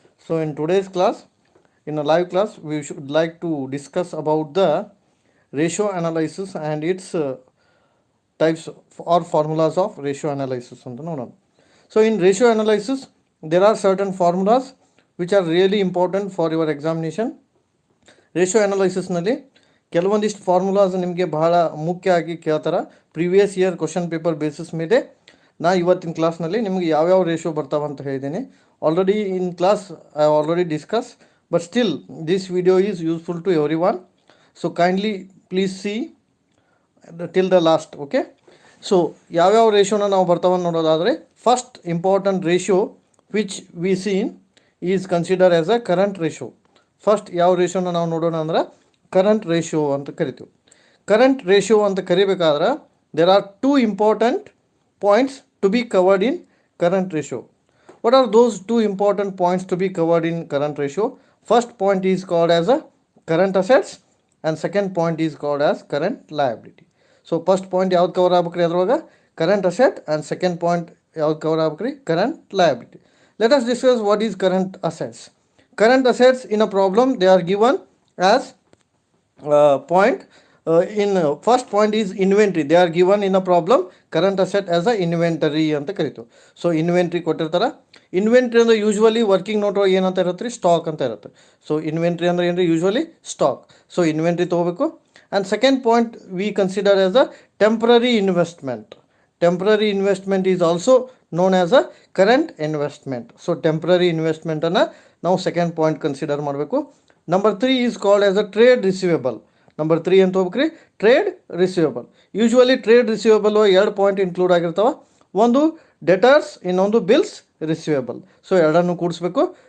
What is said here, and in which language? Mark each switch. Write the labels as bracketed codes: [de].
[en] So in today's class, in a live class, we should like to discuss about the ratio analysis and its types or formulas of ratio analysis. So in ratio analysis, there are certain formulas which are really important for your examination. [kn] Ratio ಅನಾಲಿಸಿಸ್ನಲ್ಲಿ ಕೆಲವೊಂದಿಷ್ಟು formulas ನಿಮಗೆ ಬಹಳ ಮುಖ್ಯ ಆಗಿ ಕೇಳ್ತಾರೆ. Previous year question paper basis ಮೇಲೆ ನಾ ಇವತ್ತಿನ ಕ್ಲಾಸ್ನಲ್ಲಿ ನಿಮಗೆ ಯಾವ್ಯಾವ ರೇಷಿಯೋ ಬರ್ತಾವೆ ಅಂತ ಹೇಳಿದ್ದೀನಿ. [en] Already in class I already discuss, but still this video is useful to everyone. So kindly please see till the last. [kn] Okay, so ಯಾವ್ಯಾವ ರೇಷಿಯೋನ ನಾವು ಬರ್ತಾವೆ ನೋಡೋದಾದರೆ, [en] First important ratio which we seen is consider as a current ratio. [kn] First ಯಾವ ರೇಷಿಯೋನ ನಾವು ನೋಡೋಣ ಅಂದ್ರೆ current ratio ಅಂತ ಕರಿತೀವಿ. ಕರೆಂಟ್ ರೇಷಿಯೋ ಅಂತ ಕರಿಬೇಕಾದ್ರೆ [en] There are two important points to be covered in current ratio. What are those two important points to be covered in current ratio? First point is called as a current assets and second point is called as current liability. [kn] So first point ಯಾವ್ದು cover ಆಗ್ಬೇಕ್ರಿ ಅದ್ರೊಳಗೆ? Current asset. And second point ಯಾವ್ದು cover ಆಗ್ಬೇಕ್ರಿ? Current liability. [en] Let us discuss what is current assets. Current assets in a problem, they are given as point in first point is inventory. They are given in a problem current asset as a inventory [kn] anta karitu. So inventory kotirtara. Inventory ಅಂದ್ರೆ usually working note ಒಳಗೆ ಏನಂತ ಇರುತ್ತೆ ರೀ? Stock ಅಂತ ಇರುತ್ತೆ. So inventory ಅಂದ್ರೆ ಏನ್ರಿ? Usually stock. So inventory ತೊಗೋಬೇಕು. [en] And second point we consider as a temporary investment. Temporary investment is also known as a current investment. [kn] So temporary investment ಅನ್ನ ನಾವು ಸೆಕೆಂಡ್ ಪಾಯಿಂಟ್ ಕನ್ಸಿಡರ್ ಮಾಡಬೇಕು. [en] Number 3 is called as a trade receivable. Number 3 [kn] ಅಂತ ಹೋಗ್ಬೇಕ್ರಿ, [en] Trade receivable. [kn] Usually trade receivable 2 point include ಆಗಿರ್ತಾವೆ. ಒಂದು debtors, ಇನ್ನೊಂದು bills receivable. So ಎರಡನ್ನು ಕೂಡಿಸ್ಬೇಕು.